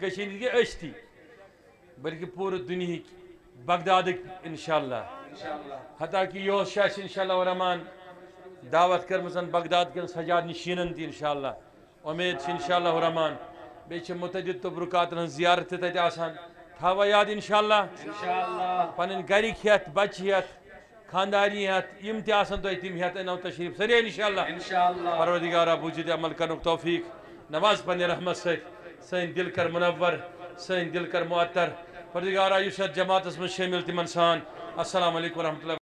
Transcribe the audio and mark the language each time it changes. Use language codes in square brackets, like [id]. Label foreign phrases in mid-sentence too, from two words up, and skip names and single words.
[ks] کٔشیٖرِ ہِنٛدۍ گٔے أسۍ تہِ بلکہِ پوٗرٕ دُنہِکۍ بغدادٕکۍ [ar] انشاء اللہ [ks] حتاکہِ یہُس چھِ اَسہِ [ar] انشاء اللہ الرحمان [ks] دعوت کٔرمٕژ بغداد کٮ۪ن سجاد نشیٖنن تہِ [ar] انشاء اللہ [ks] اُمید چھِ [ar] انشاء اللہ الرحمان [ks] بیٚیہِ چھِ مُتعدد تبرُکاتن ہٕنٛز زیارت تہِ تتہِ آسان تھاوا یاد [ar] انشاء اللہ [ks] پنٕنۍ گرِکۍ ہٮ۪تھ بچہِ ہٮ۪تھ خاندانی ہیت یم تہ آسن تہ تم ہیت انو تشریف سری انشاءاللہ انشاءاللہ پروردگارہ بوجھت عمل کرنک توفیق نواز پنہ رحمت سن دل کر منور سن دل کر معطر پروردگارہ یس جماعت من شامل تمن سان [ar] السلام علیکم ورحمۃ اللہ